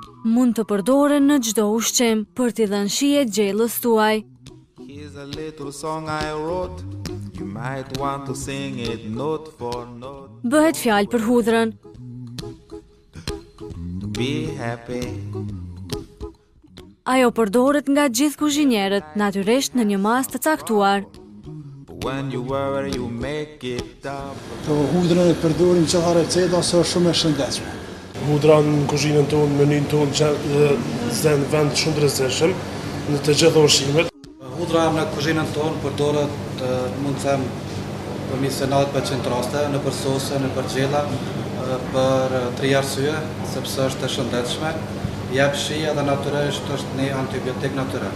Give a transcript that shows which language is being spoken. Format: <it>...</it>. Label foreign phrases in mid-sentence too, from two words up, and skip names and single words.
<sq>mund të përdoren në çdo ushqim për t'i dhënë shije gjellës tuaj.</sq> <en>Here's a little song I wrote. You might want to sing it note for note.</en> <sq>Bëhet fjalë për hudhrën.</sq> <en>Be happy.</en> <sq>Ajo përdoret nga gjithë kuzhinierët, natyrisht në një mas të caktuar.</sq> <en>When you worry, you make it up.</en> <sq>Po hudrën e përdorim çfarë receta se është shumë e shëndetshme. Hudra në kuzhinën tonë, menyn tonë që zën vend shumë të rrezikshëm në të gjitha ushqimet. Hudra në kuzhinën tonë përdoret, mund të them, përmes 90% raste, në për sose, në për gjella, për 3 arsye, sepse është e shëndetshme, jep shije dhe natyrisht është një antibiotik natyral.</sq>